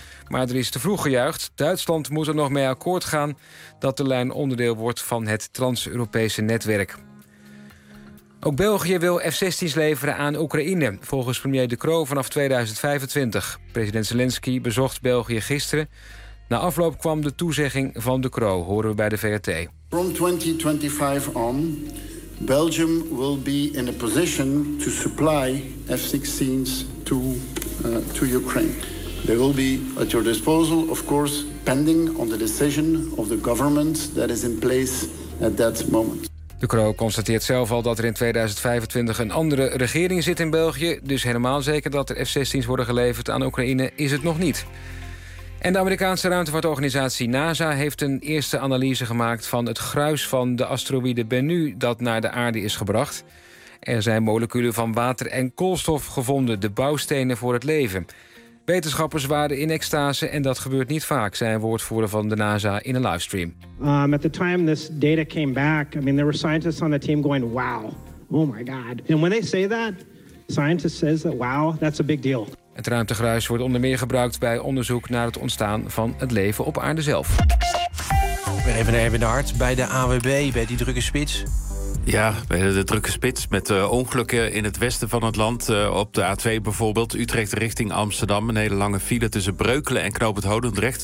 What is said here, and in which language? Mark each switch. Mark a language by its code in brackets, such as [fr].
[nl] Maar er is te vroeg gejuicht. Duitsland moet er nog mee akkoord gaan dat de lijn onderdeel wordt van het trans-Europese netwerk. Ook België wil F-16's leveren aan Oekraïne, volgens premier De Croo vanaf 2025. President Zelensky bezocht België gisteren. Na afloop kwam de toezegging van De Croo, horen we bij de VRT. [en] From 2025 on, Belgium will be in a position to supply F-16's to Ukraine. They will be at your disposal, of course, pending on the decision of the government that is in place at that moment. [nl] De Croo constateert zelf al dat er in 2025 een andere regering zit in België. Dus helemaal zeker dat er F-16's worden geleverd aan Oekraïne is het nog niet. En de Amerikaanse ruimtevaartorganisatie NASA heeft een eerste analyse gemaakt van het gruis van de asteroïde Bennu dat naar de aarde is gebracht. Er zijn moleculen van water en koolstof gevonden, de bouwstenen voor het leven. Wetenschappers waren in extase en dat gebeurt niet vaak, zei een woordvoerder van de NASA in een livestream. [en] At the time this data came back, I mean there were scientists on the team going, wow, oh my god. And when they say that, scientists says that wow, that's a big deal. [nl] Het ruimtegruis wordt onder meer gebruikt bij onderzoek naar het ontstaan van het leven op aarde zelf. Weer even naar Erwin de Hart bij de AWB, bij die drukke spits. Ja, bij de drukke spits met ongelukken in het westen van het land. Op de A2 bijvoorbeeld, Utrecht richting Amsterdam. Een hele lange file tussen Breukelen en Knoopend Hodendrecht.